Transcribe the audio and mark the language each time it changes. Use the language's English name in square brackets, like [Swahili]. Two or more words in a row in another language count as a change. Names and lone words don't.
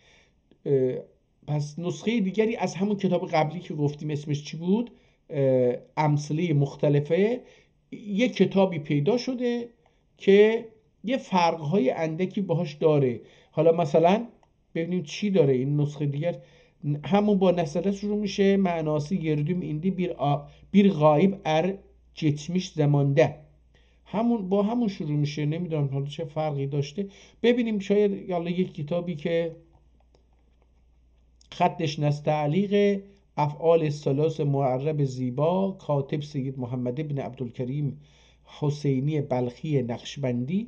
[Persian] پس نسخه دیگری از همون کتاب قبلی که گفتیم اسمش چی بود، امثله مختلفه، یک کتابی پیدا شده که یه فرقهای اندکی باهاش داره. حالا مثلا ببینیم چی داره این نسخه دیگر. همون با نسله شروع میشه، [Azerbaijani] معناسی گردوم ایندی bir غایب geçmiş zamanda، [Persian] همون با همون شروع میشه. نمیدونم حالا چه فرقی داشته. ببینیم شاید یالا یک کتابی که خطش نستعلیق افعال ثلاث معرب زیبا، کاتب سید محمد بن عبدالکریم حسینی بلخی نقشبندی.